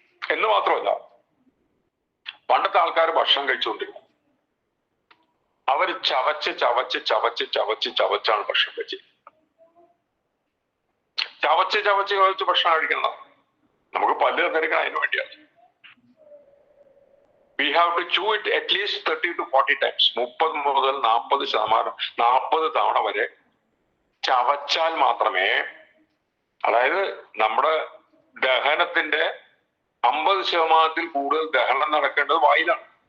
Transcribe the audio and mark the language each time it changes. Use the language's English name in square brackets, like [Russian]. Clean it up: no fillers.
[Malayalam] എന്ന് മാത്രമല്ല, പണ്ടത്തെ ആൾക്കാർ ഭക്ഷണം കഴിച്ചുകൊണ്ടിരുന്നു. അവർ ചവച്ചാണ് ഭക്ഷണം കഴിച്ചത്. ചവച്ച് ഭക്ഷണം കഴിക്കണം. നമുക്ക് പല്ല് തന്നിരിക്കണം, അതിന് വേണ്ടിയാണ്. [English] We have to chew it at least 30 to 40 times. [Malayalam] 30 മുതൽ 40 തവണ വരെ ചവച്ചാൽ മാത്രമേ, അതായത് നമ്മുടെ ദഹനത്തിന്റെ 50% കൂടുതൽ ദഹനം നടക്കേണ്ടത് വായിലാണ്.